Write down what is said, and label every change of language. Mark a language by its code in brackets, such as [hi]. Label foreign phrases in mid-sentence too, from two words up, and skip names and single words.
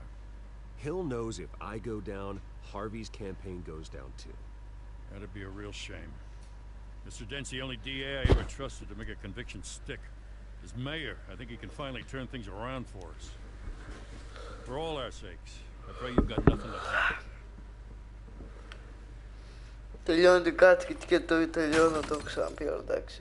[en] Hill knows if I go down, Harvey's campaign goes down too. That'd be a real shame. Mr. Dent's the only DA I ever trusted to make a conviction stick. As mayor, I think he can finally turn things around for us. For all our sakes, I pray you've got nothing to hide. [el] Τελειώνει κάτι και το τελειώνω, το έχω ξαναπεί, εντάξει.